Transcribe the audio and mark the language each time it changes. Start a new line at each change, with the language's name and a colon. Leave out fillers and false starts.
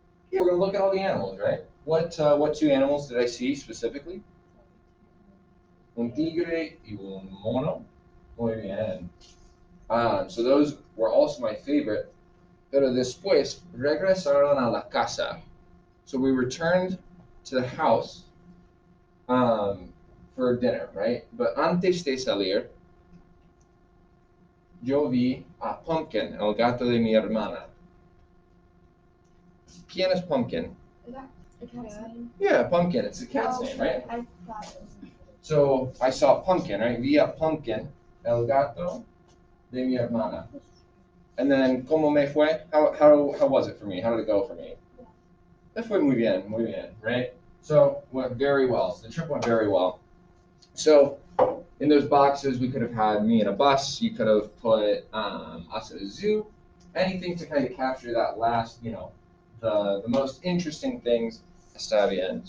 English: Yeah, we're gonna look at all the animals, right? What two animals did I see specifically?
Spanish: Un tigre y un mono. Muy bien.
English: So those were also my favorite.
Spanish: Pero después regresaron a la casa.
English: So we returned to the house for dinner, right?
Spanish: But antes de salir, yo vi a Pumpkin, el gato de mi hermana. ¿Quién es Pumpkin?
English: Is that a cat's name? Yeah, Pumpkin. It's a cat's name, right? I thought it was. So I saw Pumpkin, right?
Spanish: Vi a Pumpkin, el gato de mi hermana.
English: And then,
Spanish: ¿cómo me fue?
English: How was it for me? How did it go for me?
Spanish: Me fue muy bien,
English: right? So went very well. The trip went very well. So in those boxes, we could have had me in a bus. You could have put us at a zoo. Anything to kind of capture that last, the most interesting things.
Spanish: Está bien.